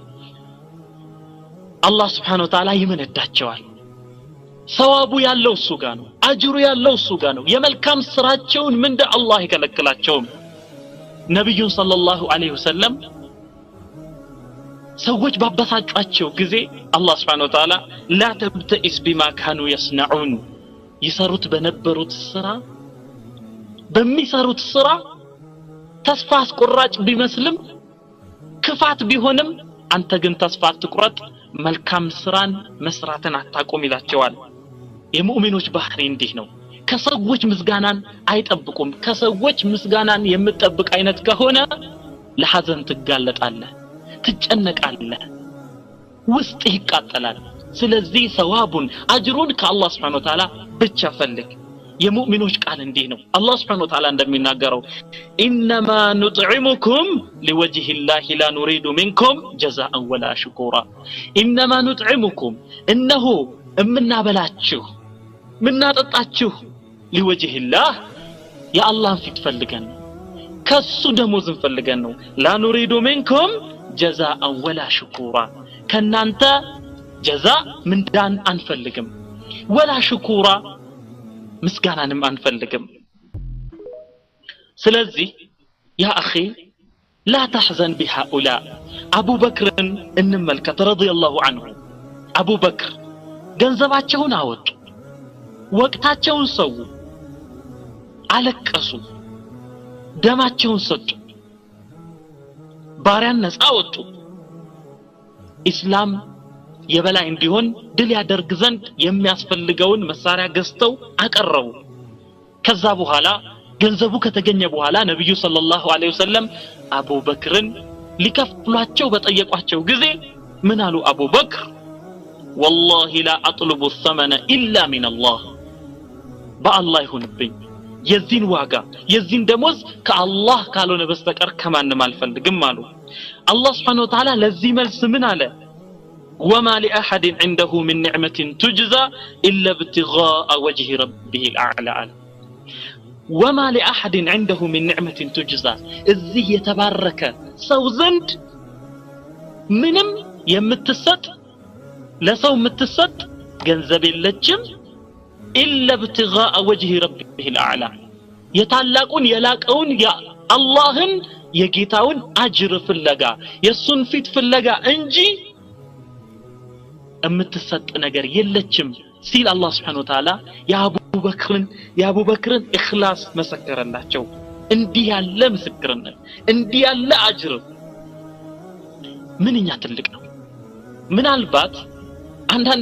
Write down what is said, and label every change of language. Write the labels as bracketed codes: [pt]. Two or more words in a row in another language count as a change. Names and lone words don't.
[am] አላህ [ar] سبحانه وتعالى [am] ይመነዳቸዋል ሰዋቡ ያለው እሱ ጋር ነው አጅሩ ያለው እሱ ጋር ነው የመልካም ስራቸውን ምንደ አላህ ይከለክላቸውም ነብዩ [ar] صلى الله عليه وسلم [am] ሰዎች ባበሳጫቸው ጊዜ አላህ [ar] سبحانه وتعالى لا تبتئس بما كانوا يصنعون [am] ይሰሩት በነበሩት ስራ በሚሰሩት ስራ ተስፋ አስቆራጭ ቢመስልም ክፋት ቢሆንም አንተ ግን ተስፋ አትቁረጥ መልካም ስራን መስራትን አታቆም ይላቸዋል የሙእሚኖች ባህሪ እንዲህ ነው ከሰዎች ምስጋናን አይጠብቁም ከሰዎች ምስጋናን የምትጠብቅ አይነት ከሆነ ለሐዘን ትጋለጣለህ ትጨነቃለህ ውስጥ ይቃጠላል ስለዚህ ሰዋቡን አጅሩን ከአላህ [ar] سبحانه وتعالى [am] ብቻ ፈልግ የሙእሚኖች ቃል እንዲህ [ar] ነው አላህ سبحانه وتعالى እንደሚናገረው إنما نطعمكم لوجه الله لا [am] نريد منكم جزاء ولا شكورا [ar] إنما نطعمكم [am] እነሆ እምናበላችሁ ምናጠጣችሁ [ar] لوجه الله يا الله [am] ፊት ፈልገን ከሱ ደሞዝ እንፈልገን ነው [ar] لا نريد منكم جزاء ولا شكورا [am] ከናንተ جزاء ምንዳን አንፈልግም [ar] ولا شكورا [am] ምስጋናንም አንፈልግም [ar] ስለዚህ يا اخي لا تحزن بهؤلاء ابو بكر እንመልከት رضي الله عنه ابو بكر [am] ገንዘባቸውን አወጡ ወቅታቸውን ሰው አለቀሱ ደማቸውን ሰጡ ባሪያን ነፃ ወጡ ኢስላም የበላይ እንዲሆን ድል ያደርግ ዘንድ የሚያስፈልገውን መሳሪያ ገዝተው አቀረቡ ከዛ በኋላ ገንዘቡ ከተገኘ በኋላ ነብዩ [ar] صلى الله عليه وسلم [am] አቡበክርን ሊከፍሏቸው በጠየቋቸው ጊዜ ምን አሉ አቡበክር [ar] والله لا اطلب الثمن الا من الله [am] بالله ይሁንብኝ የዚህን ዋጋ የዚህን ደሞዝ ከአላህ ካልሆነ በስተቀር ከማንም አልፈልግም አሉ አላህ [ar] سبحانه وتعالى [am] ለዚህ መልስ ምን [ar] አለ وما لاحد عنده من نعمه تجزى الا ابتغاء وجه ربه الاعلى وما لاحد عنده من نعمه تجزى [am] እዚህ የተባረከ ሰው ዘንድ ምንም የምትሰጥ ለሰው የምትሰጥ ገንዘብ የለችም [ar] الا ابتغاء وجه ربه الاعلى [am] የታላቁን የላቀውን የአላህን የጌታውን አጅር ፍለጋ የሱን ፊት ፍለጋ እንጂ የምትሰጥ ነገር የለችም ሲል አላህ [ar] سبحانه وتعالى [am] የአቡበክርን ኢኽላስ መሰከረላቸው እንዲህ ያለ ምስክርነት እንዲህ ያለ አጅር ምንኛ ትልቅ ነው ምናልባት አንዳንድ